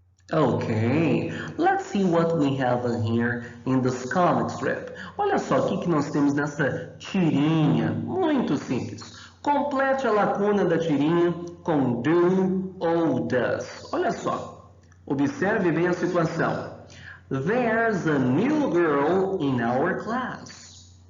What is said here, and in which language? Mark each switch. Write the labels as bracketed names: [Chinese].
[English] Okay, let's see what we have here in this comic strip. [Portuguese] Olha só o que nós temos nessa tirinha, muito simples. Complete a lacuna da tirinha com do ou does. Olha só, observe bem a situação. [English] There's a new girl in our class.